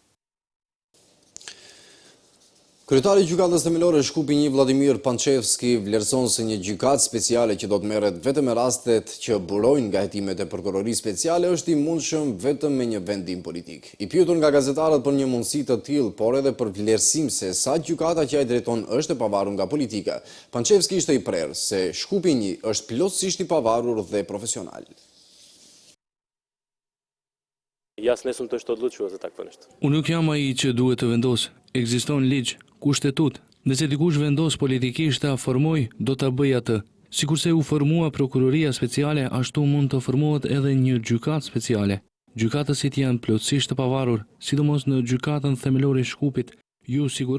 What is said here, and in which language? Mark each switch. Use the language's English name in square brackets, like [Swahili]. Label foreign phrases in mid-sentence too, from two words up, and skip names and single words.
[Albanian] Kryetari i gjykatës themelore Shkupi 1 Vladimir Pančevski vlerëson se një gjykatë speciale që do të merret vetëm me rastet që burojnë nga hetimet e prokurorisë speciale është i mundshëm vetëm me një vendim politik. I pyetur nga gazetarët për një mundësi të tillë, por edhe për vlerësim se sa gjykata që ai drejton është e pavarur nga politika, Pančevski ishte i prerë se Shkupi 1 është plotësisht i pavarur dhe profesional. [Macedonian] Јас не сум тој што одлучува за такво нешто. [Albanian] Unë nuk jam ai që duhet të vendos. Ekziston ligj, kushtetut. Nëse dikush vendos politikisht ta formoj, do ta bëj atë. Sikurse u formua prokuroria speciale, ashtu mund të formohet edhe një gjykatë speciale. Gjykatësit janë plotësisht të pavarur, sidomos në gjykatën themelore Shkupit.